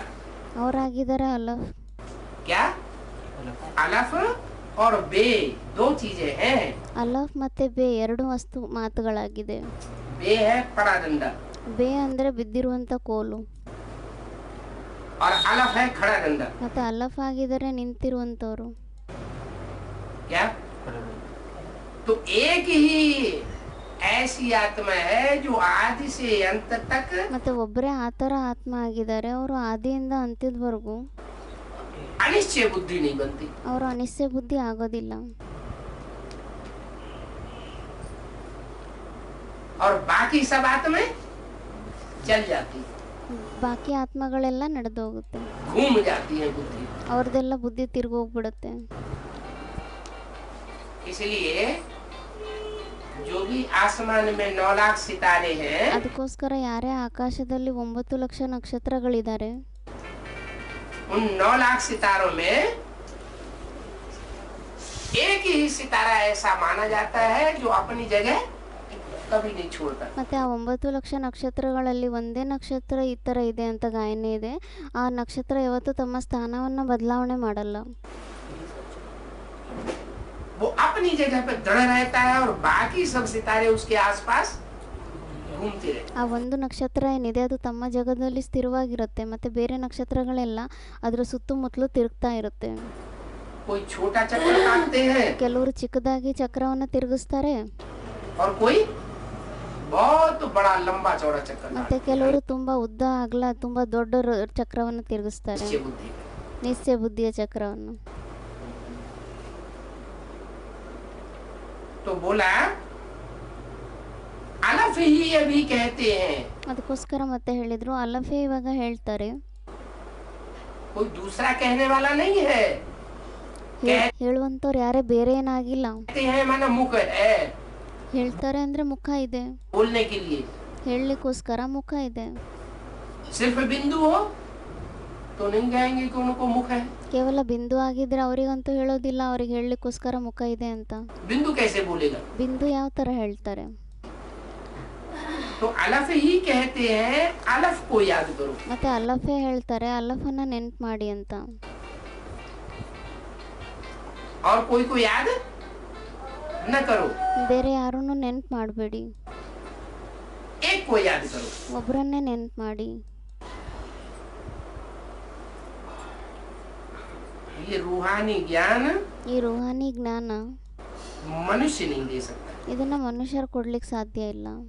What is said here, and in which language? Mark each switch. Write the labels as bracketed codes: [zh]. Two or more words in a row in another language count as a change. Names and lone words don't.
[kn] ಅವರಾಗಿದ್ದಾರೆ ಅಲಫ್. [hi] क्या अलफ और बे दो चीजें हैं। [kn] ಅಲಫ್ ಮತ್ತೆ ಬೇ ಎರಡು ವಸ್ತು ಮಾತುಗಳಾಗಿದೆ. [hi] बे है पड़ा डंडा [kn] ಬೇ ಅಂದ್ರೆ ಬಿದ್ದಿರುವಂತ ಕೋಲು, [hi] और अलफ है खड़ा डंडा। [kn] ಮತ್ತೆ ಅಲಫ್ ಆಗಿದ್ದಾರೆ ನಿಂತಿರುವಂತವ್ರು. [hi] क्या तो एक ही ऐसी आत्मा है जो आदि से अंत तक [kn] ಮತ್ತೆ ಒಬ್ಬರೇ ಆ ಥರ ಆತ್ಮ ಆಗಿದ್ದಾರೆ, ಅವರು ಆದಿಯಿಂದ ಅಂತ್ಯದವರೆಗೂ [hi] अनिश्चय बुद्धि नहीं बनती। [kn] ಅವರು ಅನಿಶ್ಚಯ ಬುದ್ಧಿ ಆಗೋದಿಲ್ಲ. [hi] और बाकी सब आत्माएं चल जाती, [kn] ಬಾಕಿ ಆತ್ಮಗಳೆಲ್ಲ ನಡೆದು ಹೋಗುತ್ತೆ, [hi] घूम जाती है बुद्धि। [kn] ಅವ್ರದ್ದೆಲ್ಲ ಬುದ್ಧಿ ತಿರ್ಗೋಗ್ಬಿಡುತ್ತೆ. [hi] इसलिए जो भी आसमान में 9 लाख सितारे हैं [kn] ಅದಕ್ಕೋಸ್ಕರ ಯಾರೇ ಆಕಾಶದಲ್ಲಿ 9 ಲಕ್ಷ ನಕ್ಷತ್ರಗಳಿದ್ದಾರೆ, [hi] उन 9 लाख सितारों में एक ही सितारा ऐसा माना जाता है जो अपनी जगह कभी नहीं छोड़ता। [kn] ಮತ್ತೆ ಆ 9 ಲಕ್ಷ ನಕ್ಷತ್ರಗಳಲ್ಲಿ ಒಂದೇ ನಕ್ಷತ್ರ ಈ ಥರ ಇದೆ ಅಂತ ಗಾಯನ ಇದೆ, ಆ ನಕ್ಷತ್ರ ಯಾವತ್ತೂ ತಮ್ಮ ಸ್ಥಾನವನ್ನು ಬದಲಾವಣೆ ಮಾಡಲ್ಲ. [hi] वो अपनी जगह पे दृढ़ रहता है और बाकी सब सितारे उसके आसपास घूमते रहते। [kn] ಆ ಒಂದು ನಕ್ಷತ್ರ ಏನಿದೆ ಅದು ತಮ್ಮ ಜಗದಲ್ಲಿ ಸ್ಥಿರವಾಗಿರುತ್ತೆ, ಮತ್ತೆ ಬೇರೆ ನಕ್ಷತ್ರಗಳೆಲ್ಲ ಅದರ ಸುತ್ತಮುತ್ತಲು ತಿರುಗ್ತಾ ಇರುತ್ತೆ. [hi] कोई छोटा चक्कर काटते हैं [kn] ಕೆಲವರು ಚಿಕ್ಕದಾಗಿ ಚಕ್ರವನ್ನು ತಿರುಗಿಸ್ತಾರೆ, [hi] और कोई बहुत बड़ा लंबा चौड़ा चक्कर [kn] ಮತ್ತೆ [hi] काटते [kn] ಕೆಲವರು ತುಂಬಾ ಉದ್ದ ಅಗಲ ತುಂಬಾ ದೊಡ್ಡ ಚಕ್ರವನ್ನು ತಿರುಗಿಸ್ತಾರೆ, [hi] निश्चय बुद्धि का। [kn] ನಿಶ್ಚಯ ಬುದ್ಧಿಯ ಚಕ್ರವನ್ನು. [hi] तो बोला अलफ ही अभी कहते हैं, [kn] ಅದಕ್ಕೋಸ್ಕರ ಮತ್ತೆ ಹೇಳಿದ್ರು ಅಲಫೆ ಇವಾಗ ಹೇಳ್ತಾರೆ, [hi] कोई दूसरा कहने वाला नहीं है। [kn] ಹೇಳುವಂತವ್ರು ಯಾರೇ ಬೇರೆ ಏನಾಗಿಲ್ಲ, [hi] कहते हैं माना मुख है [kn] ಹೇಳ್ತಾರೆ ಅಂದ್ರೆ ಮುಖ ಇದೆ, [hi] बोलने के लिए। [kn] ಹೇಳಲಿಕ್ಕೋಸ್ಕರ ಮುಖ ಇದೆ. [hi] सिर्फ बिंदु हो तो नहीं कहेंगे कि उनको मुख है। [kn] ಕೇವಲ ಬಿಂದು ಆಗಿದ್ರೆ ಅವರಿಗಂತೂ ಹೇಳೋದಿಲ್ಲ ಅವ್ರಿಗೆ ಹೇಳಲಿಕ್ಕೋಸ್ಕರ ಮುಖ ಇದೆ ಅಂತ. [hi] बिंदु कैसे बोलेगा? [kn] ಬಿಂದು ಯಾವ ಥರ ಹೇಳ್ತಾರೆ? [hi] तो अलफ ही कहते हैं, अलफ को याद करो। [kn] ಮತ್ತೆ ಅಲಫೇ ಹೇಳ್ತಾರೆ ಅಲಫನ್ನ ನೆನ್ಪು ಮಾಡಿ ಅಂತ. [hi] और कोई को याद न करो, [kn] ಬೇರೆ ಯಾರನ್ನು ನೆನ್ಪು ಮಾಡಬೇಡಿ, [hi] एक को याद करो। [kn] ಒಬ್ಬರನ್ನೇ ನೆನ್ಪು ಮಾಡಿ. [hi] ये रूहानी ज्ञान [kn] ಈ ರೂಹಾನಿ ಜ್ಞಾನ [hi] मनुष्य नहीं दे सकता। [kn] ಇದನ್ನ ಮನುಷ್ಯರು ಕೊಡ್ಲಿಕ್ಕೆ ಸಾಧ್ಯ ಇಲ್ಲ.